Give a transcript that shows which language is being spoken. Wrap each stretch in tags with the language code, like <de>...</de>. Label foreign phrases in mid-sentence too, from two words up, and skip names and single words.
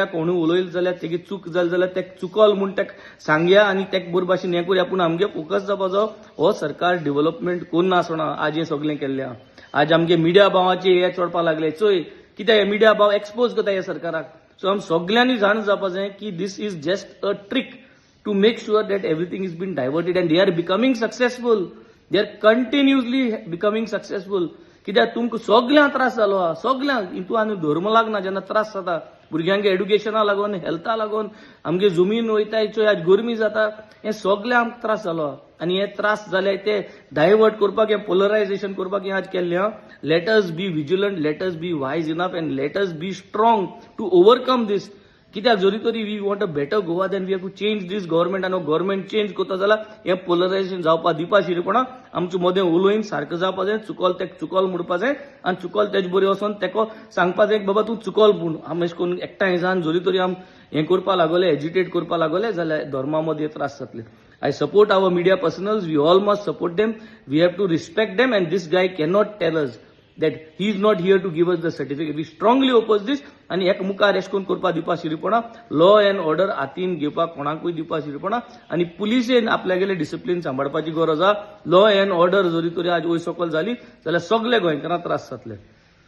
<kok>कोणूय उलयले जाल्यार तेगे चूक जाली जाल्यार ते चुकल म्हूण तेका सांगया आनी तेका बरे भाशेन हें करया। पूण आमगे फोकस जावपाचो हो सरकार डेव्हलपमेंट करना आसतना आज हें सगळें केल्लें आहा। आज आमगे मिडिया भावाचे हे चोडपा लागले चोय कित्याक हे मिडिया भाव एक्सपोज करता ह्या सरकाराक।</kok> <en>सो</en> <kok>आम सगळ्यांनी जाण जावपा जाय की</kok> <en>this is just a trick to make sure that everything is being diverted and they are becoming successful. They are continuously becoming successful.</en> <kok>कित्याक तुमकां सगळ्यांक त्रास जालो आहा सगळ्यांक हितून आनी धर्म लागना जेन्ना त्रास जाता भुरग्यांगे एड्युकेशना लागून हेल्था लागून आमगे जमीन वयताय चोय आज गरमी जाता हे सगळ्यांक त्रास जालो आहा आनी हे त्रास जाले ते डायवर्ट करपाक हे पोलरायजेशन करपाक हे आज केल्लें आहा।</kok> <en>let us be vigilant, let us be wise enough and let us be strong to overcome this.</en> <kok>कित्याक जरी तरी</kok> <en>we want a better Goa then we have to change this government</en> <kok>आनी गव्हर्मेंट चेंज करता जाल्यार हें पोलरायजेशन जावपा दिवपा शिरीपणा आमचे मदें उलोवन सारकें जावपा जाय। चुकल तेका चुकल म्हणपा जाय आनी चुकल तेजे बरी वचोन तेका सांगपा जाय बाबा तूं चुकल म्हूण। आम अशें करून एकठांय जावन जरी तरी आम हें करपा लागले एजिटेट करपा लागले जाल्यार धर्मा मदीं त्रास जातले।</kok> <en>I support our media personals. We all must support them. We have to respect them and this guy cannot tell us that he is not here to give us the certificate. We strongly oppose this</en> <kok>आणि एक मुखार एश कोन करपा दिवपा शिरीपणा</kok> <en>law and order</en> <kok>हातीन घेवपाक कोणाकूय दिवपा शिरीपणा आनी पुलिसेन आपल्यागेले डिसिप्लीन सांबाळपाची गरज आहा।</kok> <en>law and order</en> <kok>जरी तरी आज वयर सकयल जाली जाल्यार सगळे गोंयकारांक त्रास जातले।</kok>